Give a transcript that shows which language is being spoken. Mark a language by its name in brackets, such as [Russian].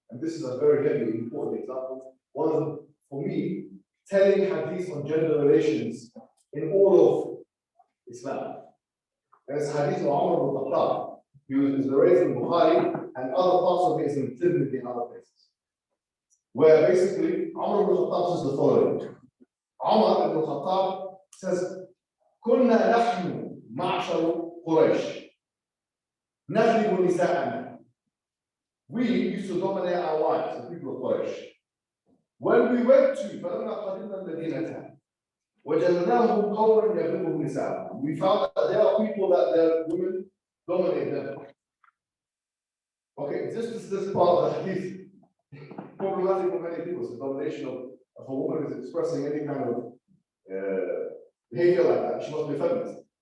[English] And this is a very heavy, important example. One of the, for me, telling hadith on gender relations in all of Islam. And it's hadith of Umar ibn Khattab. He was narrated in Bukhari, and other parts of it is in Tirmidhi and other places. Where basically, Umar ibn Khattab says the following. [Arabic] Umar ibn Khattab [English] says, [Arabic] كنا نحن معشر قريش نغلب نساءنا. [English] We used to dominate our wives, the people of Quraysh. When we went to [Arabic] فلما قدمنا المدينة وجدناهم قوما يغلبهم نساءهم. [English] We found that there are people that their women dominate them. Okay, this part of the hadith problematic for many people. The domination of a woman is expressing any kind of behavior like that. She must be a feminist.